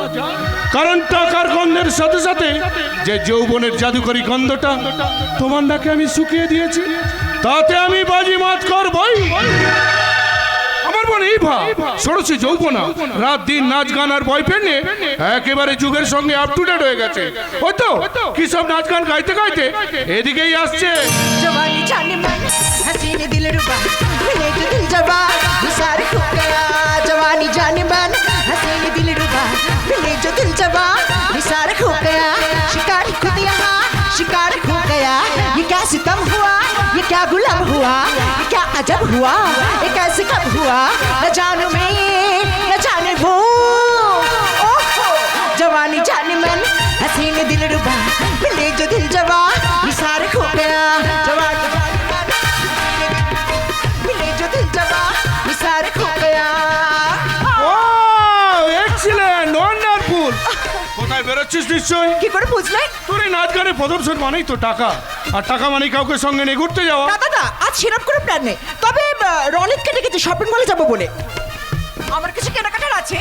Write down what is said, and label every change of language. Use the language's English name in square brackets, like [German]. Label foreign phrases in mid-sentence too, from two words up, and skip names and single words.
[Bangla] কারণ টাকার গন্ধের সাথে সাথে যে যৌবনের জাদুকরী গন্ধটা তোমার নাকে আমি শুকিয়ে দিয়েছি, তাতে আমি বাজিমাত করবই। আমার বোন ইভা ষোড়শী যৌবনা, রাত দিন নাচ গান আর বয়ফ্রেন্ড নিয়ে একেবারে যুগের সঙ্গে [English] up to date [Bangla] হয়ে গেছে। ওই তো কি সব নাচ গান গাইতে গাইতে এদিকেই আসছে। [Hindi] जवानी जाने मन हसीने दिल रुबा मिले तो दिल जवा निसार खो गया जवानी जाने मन हसीने दिल रुबा मिले जो दिल जवा निसार खो गया शिकार खुद यहाँ शिकार खो गया ये क्या सितम हुआ ये क्या गुलाम हुआ ये क्या अजब हुआ ये कैसे कब हुआ न जानू मैं न जाने वो ओहो जवानी जाने मन हसीने दिल रुबा मिले जो दिल जवा निसार खो गया जवानी मिले जो दिल जवा निसार खो गया [English] O excellent, wonderful. [Bangla] কোথায় বেরোচ্ছিস নিশ্চয়? কি করে বুঝলে? তোর এই নাচ গানে প্রদর্শন মানেই তো টাকা, আর টাকা মানে কাউকে সঙ্গে নিয়ে ঘুরতে যাওয়া। না দাদা, আজ সেরকম কোনো প্ল্যান নেই, তবে রনিতকে ডেকেছি [English] shopping mall [Bangla] যাবো বলে। আমার কিছু কেনাকাটার আছে।